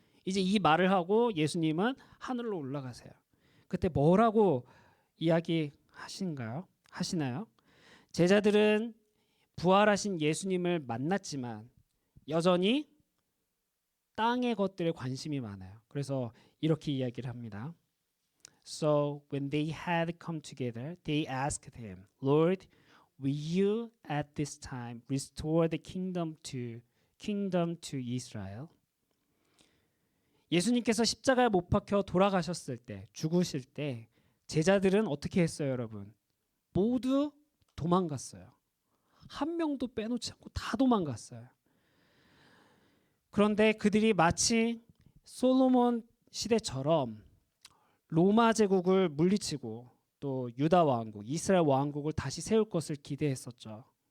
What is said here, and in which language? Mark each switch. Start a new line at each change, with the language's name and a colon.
Korean: 이제 이 말을 하고 예수님은 하늘로 올라가세요. 그때 뭐라고 이야기하시나요? 제자들은 부활하신 예수님을 만났지만 여전히 땅의 것들에 관심이 많아요. 그래서 이렇게 이야기를 합니다.
English: So when they had come together, they asked him, Lord, will you at this time restore the kingdom to Israel?
Korean: 예수님께서 십자가에 못 박혀 돌아가셨을 때, 죽으실 때 제자들은 어떻게 했어요, 여러분? 모두 도망갔어요. 한 명도 빼놓지 않고 다 도망갔어요. 그런데 그들이 마치 솔로몬 시대처럼 로마 제국을 물리치고 또 유다 왕국, 이스라엘 왕국을 다시 세울 것을 기대했었죠.